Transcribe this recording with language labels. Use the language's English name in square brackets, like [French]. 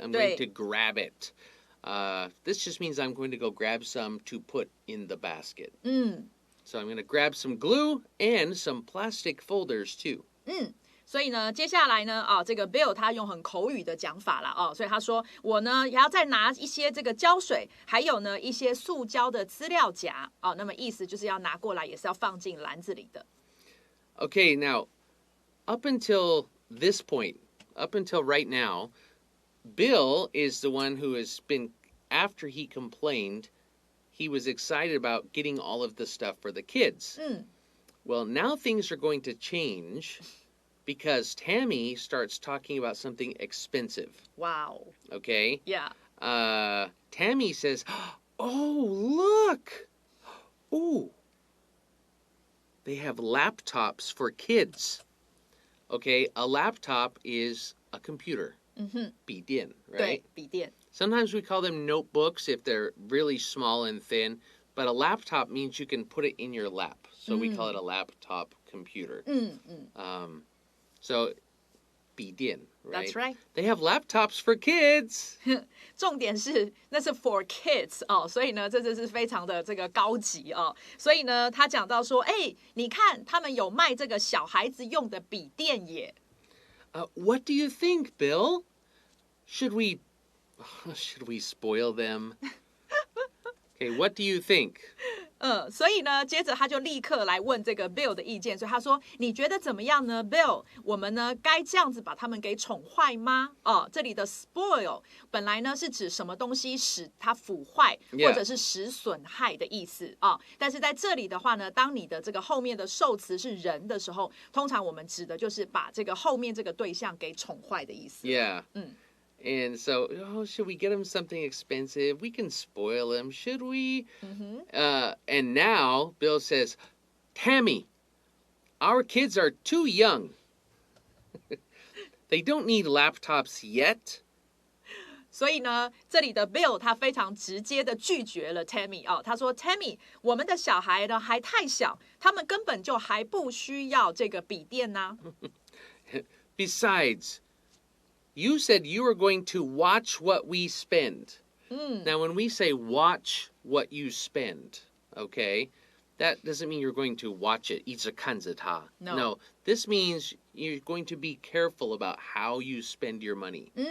[English] I'm going to grab it. This just means I'm going to go grab some to put in the basket. So I'm going to grab some glue and some plastic folders too. [Chinese] 所以呢，接下来呢，这个 Bill 他用很口语的讲法了所以他说我呢也要再拿一些这个胶水，还有呢一些塑胶的资料夹那么意思就是要拿过来，也是要放进篮子里的。 [English] Okay, now, up until this point, up until right now, Bill is the one who has been, after he complained, he was excited about getting all of the stuff for the kids. Well, now things are going to change. Because Tammy starts talking about something expensive. Wow. Okay? Yeah. Tammy says, Oh, look. Ooh. They have laptops for kids. Okay, a laptop is a computer. 笔电, right? [Chinese] 对，笔电。 [English] Sometimes we call them notebooks if they're really small and thin, but a laptop means you can put it in your lap. So we call it a laptop computer. So 笔电, right? That's right. They have laptops for kids. [Chinese] 重点是那是 [English] for kids [Chinese] 哦，所以呢，这就是非常的这个高级哦。所以呢，他讲到说，哎，你看他们有卖这个小孩子用的笔电耶。 [English] What do you think, Bill? Should we spoil them? Okay, what do you think? [Chinese] 所以呢，接着他就立刻来问这个 Bill 的意见，所以他说：“你觉得怎么样呢 ，Bill？我们呢该这样子把他们给宠坏吗？” 哦，这里的 spoil 本来呢是指什么东西使它腐坏，或者是使损害的意思啊。但是在这里的话呢，当你的这个后面的受词是人的时候，通常我们指的就是把这个后面这个对象给宠坏的意思。 [English] Yeah. And so, should we get him something expensive? We can spoil him, should we? And now Bill says, Tammy, our kids are too young. They don't need laptops yet. [Chinese] 所以呢，这里的 Bill 他非常直接的拒绝了 Tammy 哦，他说 Tammy， 我们的小孩呢还太小，他们根本就还不需要这个笔电呢。 [English] Besides,You said you were going to watch what we spend. Now, when we say watch what you spend, okay, that doesn't mean you're going to watch it. [Chinese] 一直看着它. [English] No, this means you're going to be careful about how you spend your money.